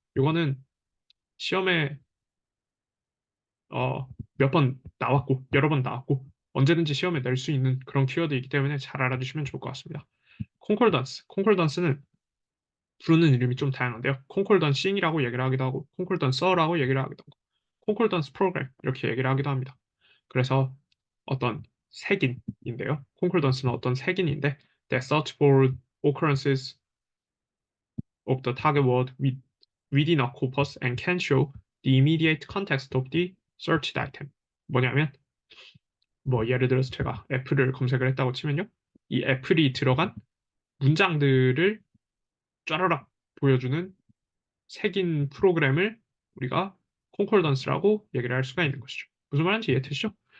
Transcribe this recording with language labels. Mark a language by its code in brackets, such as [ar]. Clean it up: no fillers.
[ko] 이거는 시험에 몇 번 나왔고 여러 번 나왔고 언제든지 시험에 낼 수 있는 그런 키워드이기 때문에 잘 알아두시면 좋을 것 같습니다. 콘콜던스는 부르는 이름이 좀 다양한데요. 콘콜던싱이라고 얘기를 하기도 하고 콘콜던서라고 얘기를 하기도 하고 콘콜던스 프로그램 이렇게 얘기를 하기도 합니다. 그래서 어떤 색인인데요. 콘콜던스는 어떤 색인인데 [en] that search for occurrences of the target word within a corpus and can show the immediate context of the searched item. [ko] 뭐냐면 예를 들어서 제가 애플을 검색을 했다고 치면요. 이 애플이 들어간 문장들을 쫘라락 보여주는 색인 프로그램을 우리가 콘콜던스라고 얘기를 할 수가 있는 것이죠. 무슨 말인지 이해되시죠?